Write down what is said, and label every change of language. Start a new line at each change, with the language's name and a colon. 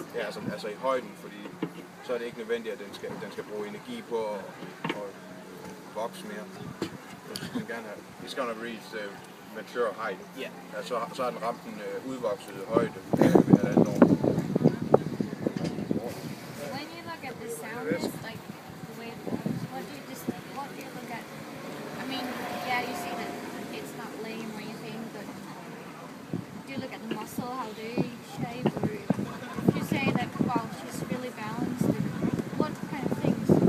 Danish: Ja, altså i højden, fordi så er det ikke nødvendigt, at den skal bruge energi på at vokse mere. Den gerne have.
English: It's gonna reach the mature height. Yeah.
Danish: Ja, så har den ramt den udvoksede højde ved halvandet år.
English: When you look at the soundness, like the way it goes, what do you look at? I mean, yeah, you see that it's not lame or anything, but do you look at the muscle, how they shape, or if you say that, wow, she's really balanced, what kind of things?